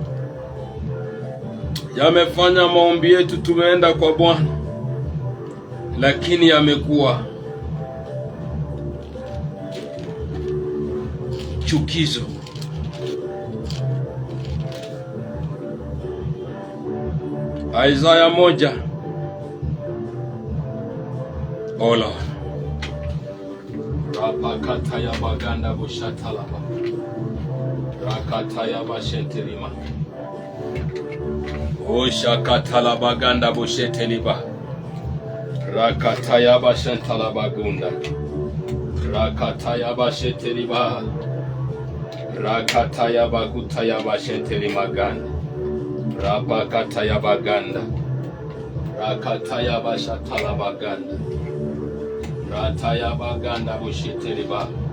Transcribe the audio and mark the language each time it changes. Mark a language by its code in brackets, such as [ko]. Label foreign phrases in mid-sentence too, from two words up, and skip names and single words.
[sw] Yamefanya maombi yetu, tumeenda kwa Bwana, lakini yamekuwa chukizo. Isaya 1. Ola rapakata ya baganda bushatalaba rakata ya bashetelima oshakatala baganda busheteliba rakata ya bashentalaba gunda rakata ya basheteliba rakata ya baguta ya bashetelima ganda rapakata ya baganda rakata ya bashatalaba ganda rataya baganda bushiteliba